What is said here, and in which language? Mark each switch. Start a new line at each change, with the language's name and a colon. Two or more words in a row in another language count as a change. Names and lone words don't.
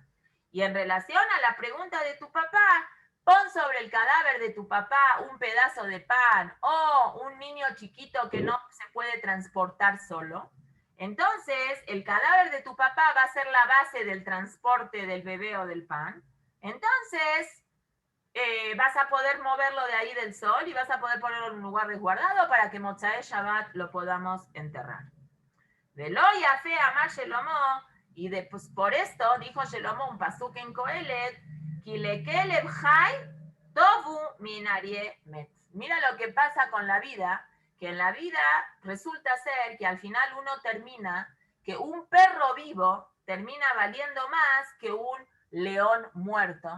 Spanish: Y en relación a la pregunta de tu papá, pon sobre el cadáver de tu papá un pedazo de pan o un niño chiquito que no se puede transportar solo. Entonces, el cadáver de tu papá va a ser la base del transporte del bebé o del pan. Entonces, vas a poder moverlo de ahí del sol y vas a poder ponerlo en un lugar resguardado para que
Hebrew: מוצאי שבת
Spanish: lo podamos enterrar.
Hebrew: ולא יפה אמר שלמה,
Spanish: y pues por esto dijo Shelomo un pasuk en Kohelet,
Hebrew: כי לכלב חי טוב מן האריה המת.
Spanish: Mira lo que pasa con la vida, que en la vida resulta ser que al final uno termina, que un perro vivo termina valiendo más que un león muerto.